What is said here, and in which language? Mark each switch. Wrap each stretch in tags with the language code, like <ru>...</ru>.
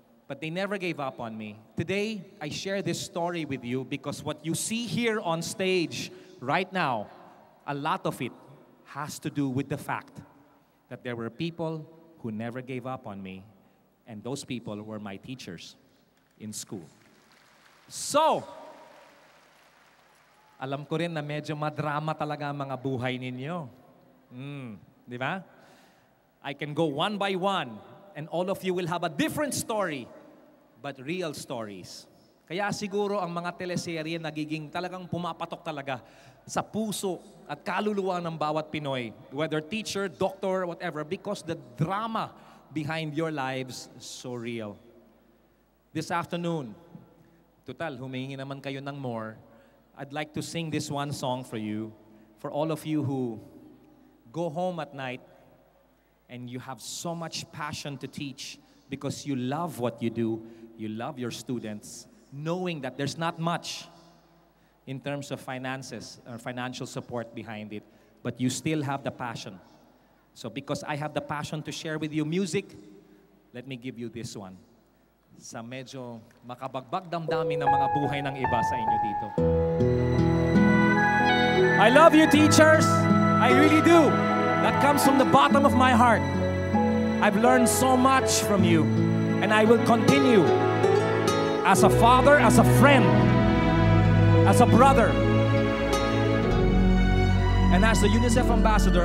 <en>But they never gave up on me. Today, I share this story with you because what you see here on stage right now, a lot of it has to do with the fact that there were people who never gave up on me, and those people were my teachers in school.</en> <tl>So, alam ko rin na medyo madrama talaga ang mga buhay ninyo. Di ba?</tl> <en>I can go one by one, and all of you will have a different story, but real stories.</en> <tl>Kaya siguro ang mga teleserye nagiging talagang pumapatok talaga sa puso at kaluluwa ng bawat Pinoy,</tl> <en>whether teacher, doctor, whatever, because the drama behind your lives is so real. This afternoon,</en> <tl>total, humingi naman kayo ng</tl> <en>more, I'd like to sing this one song for you, for all of you who go home at night and you have so much passion to teach because you love what you do, you love your students, knowing that there's not much in terms of finances or financial support behind it, but you still have the passion. So because I have the passion to share with you music, let me give you this one.</en> <tl>Sa medyo makabagbag damdamin ng mga buhay ng iba sa inyo dito.</tl> <en>I love you, teachers. I really do. That comes from the bottom of my heart. I've learned so much from you, and I will continue as a father, as a friend, as a brother, and as the UNICEF ambassador.</en>